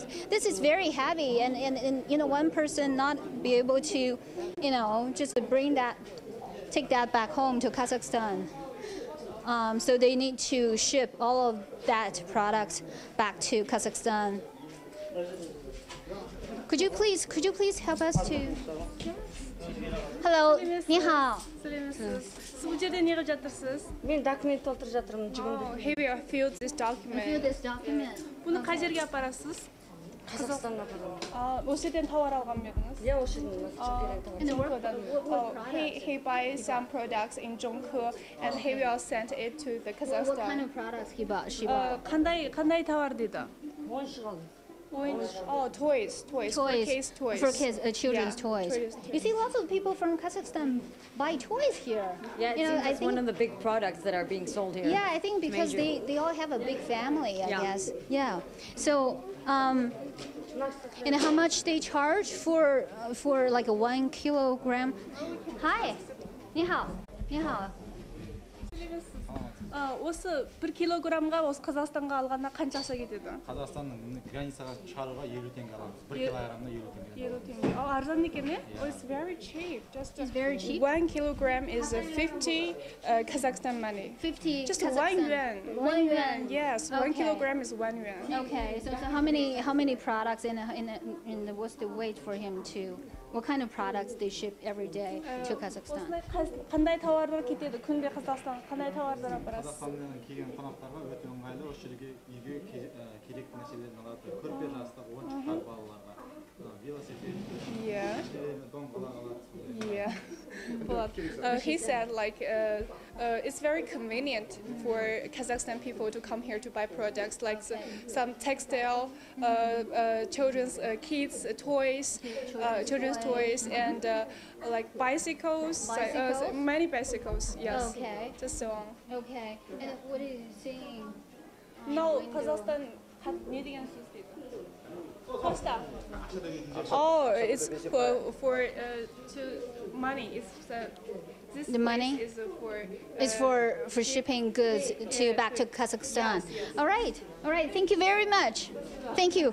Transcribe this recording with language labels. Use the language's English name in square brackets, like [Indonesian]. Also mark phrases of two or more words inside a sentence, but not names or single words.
[English] This is very heavy, and one person not be able to, just take that back home to Kazakhstan. So they need to ship all of that product back to Kazakhstan. Could you please help us to? Hello, 你好. [Kazakh] Бұл жерде не қылып жатырсыз? Мен документ толтырып жатырмын, жүгіндім. [English] Have you filled this document? Fill this document. [Kazakh] Бұны қай жерге апарасыз? Қазақстанға апарамын. Осы жерден тауар алған ба едіңіз? Иә, осы жерден тауар. [English] He buys some products in Zhongke and he will send it to the What kind Kazakhstan. of products she bought? [Kazakh] Қандай тауар дейді? Ойыншық алдым. [English] Toys. For kids toys. For kids, children's Yeah, toys. children's You see, lots of people from Kazakhstan buy toys here. Yeah, it seems I it's think, one of the big products that are being sold here. yeah, I think because Major. they all have a big family, I Yeah. guess. Yeah. So, and how much they charge for like a 1 kilogram? Hi, [Chinese] 你好, 你好. [Kazakh] Осы 1 килограммға осы Қазақстанға алғанда қанша ақша кетеді? Қазақстанның границаға шығаруға 50 теңге аламыз. 1 килограммына 50 теңге. 50 теңге. Арзан екен, е? [English] Oh, it's very cheap. Just It's very cheap. 1 kilogram is 50 Kazakhstan money. 50 Just Kazakhstan. 1 yuan. 1 yuan. Yes, 1 Okay. kilogram is 1 yuan. Okay, so how many products in the what's the weight for him to? What kind of products they ship every day to Kazakhstan? [Kazakh] осылай қандай тауарлар кетеді? Күнде Қазақстанға қандай тауарлар апарасыз? Қазақстаннан келген қонақтарға өте ыңғайлы, осы жерге үйге керекті нәрселерін алады. Көрпе жастық, ойыншықтар балаларға, велосипед, домбыра алады. [English] Yeah. Well, he said it's very convenient for Kazakhstan people to come here to buy products like some textile, children's kids toys, children's toys, and like bicycles, many bicycles. Yes. Okay. Just so on. Okay. And what are you saying? No, [Kazakh] Kazakhstan не деген сөз дейді? [English] Costa. Oh, it's for to money. It's this The money? place is for It's for shipping goods to back to Kazakhstan. All right. All right. Thank you very much. Thank you.